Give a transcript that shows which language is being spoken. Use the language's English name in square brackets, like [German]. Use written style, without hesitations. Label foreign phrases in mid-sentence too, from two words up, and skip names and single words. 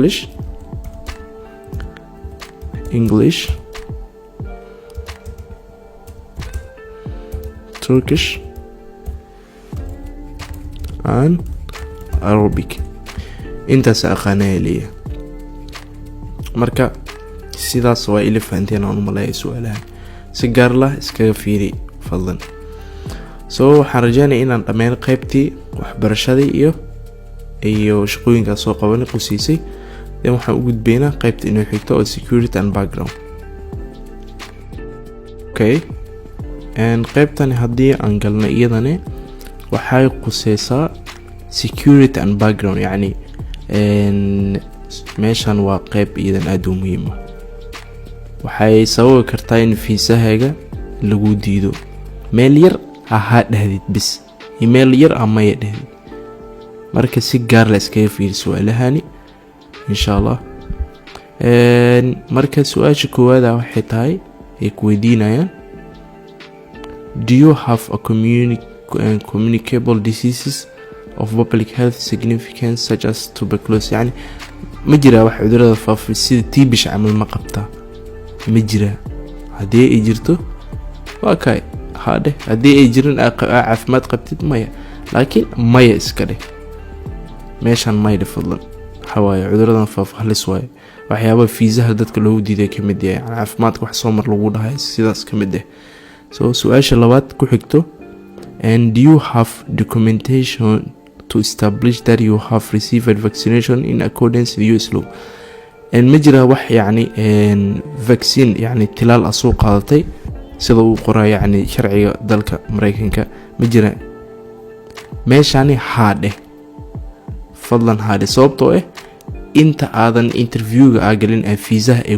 [English] English Turkish and Arabic [Somali] intaas aqaanay leeyahay marka sidaas waa ila fahanteen aan umaleeyo su'aalaha si gaar ah iskaga fiiri fadlan so waxaan rajaynayaa inaan dhammaan qaybtii waxbarashada iyo shaqooyinka soo qabanay qusiisay waxaan u gudbaynaa qaybta inoo xigta oo [English] security and background [Somali] okay qaybtan hadii aan galno iyadana waxay quseysaa [English] security and background [Somali] yani meeshan waa qayb iyadan aad u muhiim ah waxay sababi kartaa in fiisahaaga lagu diido meel yar ha dhahdid bis email yar ama ya dhahdid marka si gaar la iskaga fiir su'aalahani [Arabic] إن شاء الله [Somali] marka su'aasha koowaad waxay tahay ay ku weydiinayaan [English] do you have a communicable diseases of public health significance such as tuberculosis [Somali] yani ma jira wax cudurada faafa sida TB camal ma qabtaa ma jira hadii ay jirto waa kay hade hadii ay jirin caafimaad qabtid maya laakiin maya iska dheh meeshan mayda fadlan xawaayo cuduradan faafa halis waaye waxyaabo fiisaha dadka loo diiday kamid yahay caafimaadka wax soo mar lagu dhahay sidaas kamid ah so su'aasha labaad ku xigto [English] and do you have documentation to establish that you have received vaccination in accordance with US [Somali] law ma jira wax yani vaccine yani tilaal asoo qaadatay sida uu qoray yani sharciga dalka Mareykanka ma jira meeshani haade fadlan haade sababtoo inta aadan interviewga galin fiisaha ay